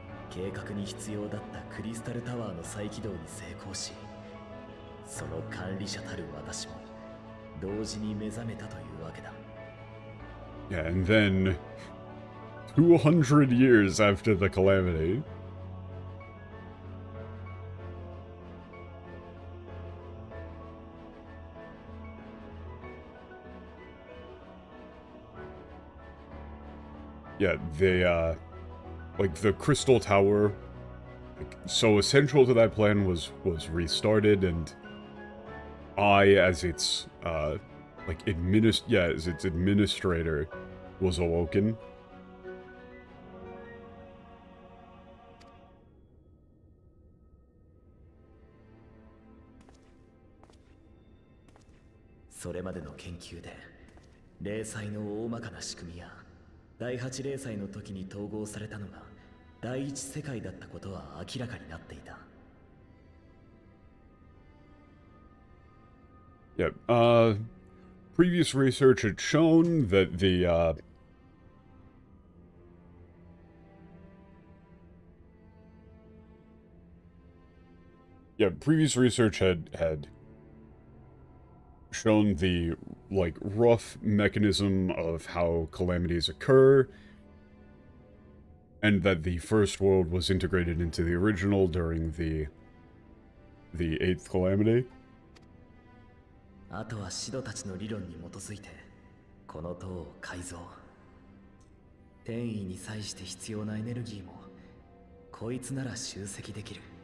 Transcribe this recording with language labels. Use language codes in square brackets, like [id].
[ja] 計画に必要だったクリスタルタワーの再起動に成功し、その管理者たる私も同時に目覚めたというわけだ。 [en] Yeah, and then 200 years after the calamity, they like the Crystal Tower, like, so essential to that plan was restarted, and I, as its like as its administrator, was awoken. [ja] So れまでの研究で霊祭の大まかな仕組みや第8霊祭の時に統合されたのが第一世界だったことは明らかになっていた。 [en] Yeah, previous research had shown that previous research had shown the, like, rough mechanism of how calamities occur, and that the first world was integrated into the original during the 8th calamity. [ja] あとはシドたちの理論に基づいてこの塔を改造。転移に際して必要なエネルギーもこいつなら集積できる。